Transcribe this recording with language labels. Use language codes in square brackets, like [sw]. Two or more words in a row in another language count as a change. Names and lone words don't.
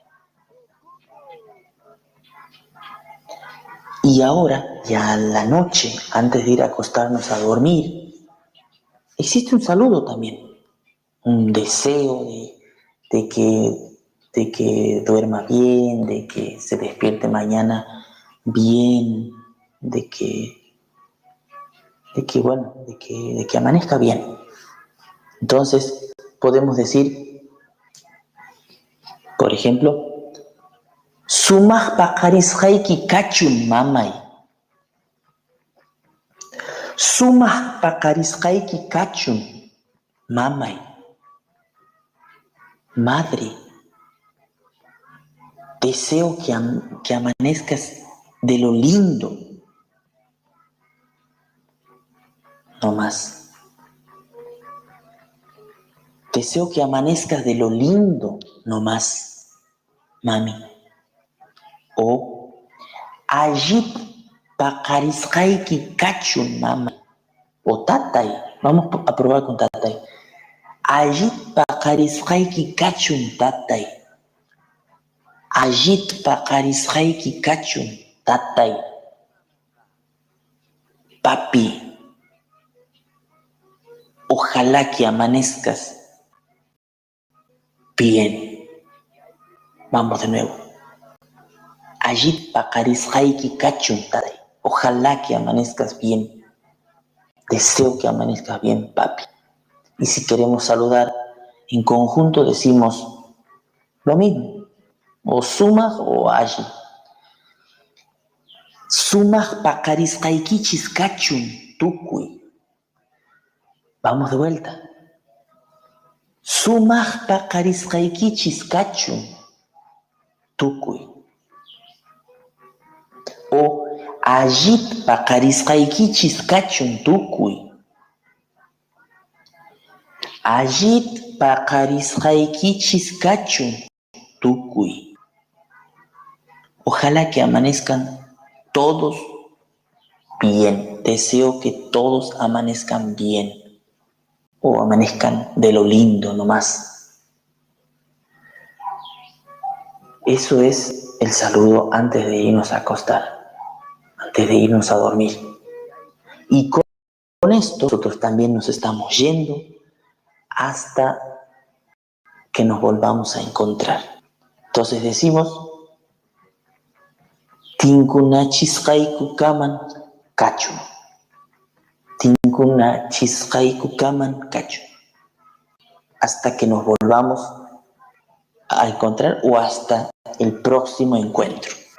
[es] Y ahora, ya a la noche, antes de ir a acostarnos a dormir, existe un saludo también, un deseo de que duerma bien, de que se despierte mañana bien, de que amanezca bien. Entonces, podemos decir, por ejemplo, [qu] Sumaj paqarisqayki kachun mamay. Sumaj paqarisqayki kachun mamay. [es] Madre, deseo que amanezcas de lo lindo. No más. Deseo que amanezcas de lo lindo, no más, mami. [qu] O Ajit paqarisqayki kachun mamay. [es] O tatay. Vamos a probar con tatay. [qu] Ajit paqarisqayki kachun tatay. Ajit paqarisqayki kachun tatay. [es] Papi, ojalá que amanezcas bien. Vamos de nuevo. [qu] Ajit paqarisqayki kachun tatay. [es] Ojalá que amanezcas bien. Deseo que amanezcas bien, papi. Y si queremos saludar en conjunto, decimos lo mismo. O sumaj o ajit. [qu] Sumaj paqarisqaykichis kachun tukuy. [es] Vamos de vuelta. [qu] Sumaj paqarisqaykichis kachun tukuy. O ajit paqarisqaykichis kachun tukuy. Ajit paqarisqaykichis kachun tukuy. [es] Ojalá que amanezcan todos bien. Deseo que todos amanezcan bien. O amanezcan de lo lindo nomás. Eso es el saludo antes de irnos a acostar, antes de irnos a dormir. Y con esto nosotros también nos estamos yendo hasta que nos volvamos a encontrar. Entonces decimos [qu] Tinkunachisqayku kaman kachun. Tinkunachisqayku kaman kachun. [es] Hasta que nos volvamos a encontrar o hasta el próximo encuentro.